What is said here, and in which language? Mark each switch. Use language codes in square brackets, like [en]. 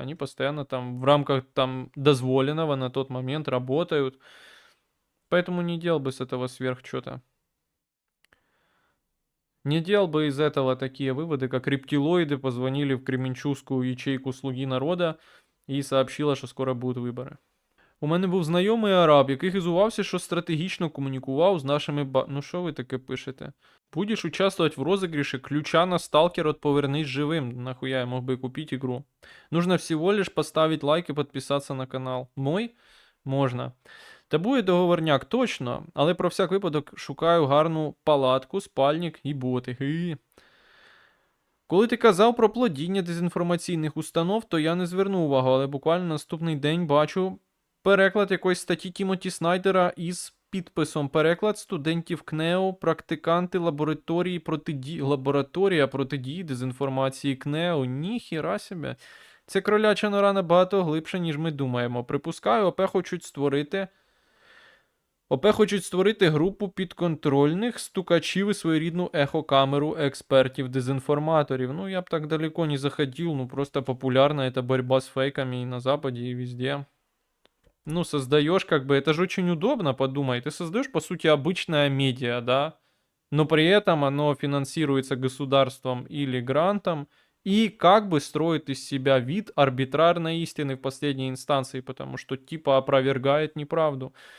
[ru] Они постоянно там в рамках там дозволенного на тот момент работают. Поэтому не делал бы с этого сверх что-то. Не делал бы из этого такие выводы, как рептилоиды позвонили в Кременчугскую ячейку «Слуги народа» і сообщила, [uk] що скоро будуть вибори. У мене був знайомий араб, який хизувався, що стратегічно комунікував з нашими Ну що ви таке пишете? [ru] Будеш участвовать в розыгрыше ключа на сталкер от «Повернись живым». Нахуя я мог бы купить игру? Нужно всего лишь поставить лайк и подписаться на канал. [uk] Мой? Можна. Та буде договорняк точно, але про всяк випадок шукаю гарну палатку, спальник і боти. Коли ти казав про плодіння дезінформаційних установ, то я не звернув увагу, але буквально наступний день бачу переклад якоїсь статті Тімоті Снайдера із підписом «Переклад студентів КНЕО, практиканти лабораторія протидії дезінформації КНЕО». Ніхіра себе. Це кроляча нора набагато глибше, ніж ми думаємо. Припускаю, ОП хочуть створити ОП хочуть створити групу підконтрольних стукачів і своєрідну ехокамеру експертів-дезінформаторів. [ru] Ну, я б так далеко не заходил, ну, просто популярна эта борьба с фейками и на Западе, и везде. Ну, создаешь как бы, это же очень удобно, подумай. Ты создаешь, по сути, обычное медиа, да? Но при этом оно финансируется государством или грантом, и как бы строит из себя вид арбитрарной истины в последней инстанции, потому что типа опровергает неправду.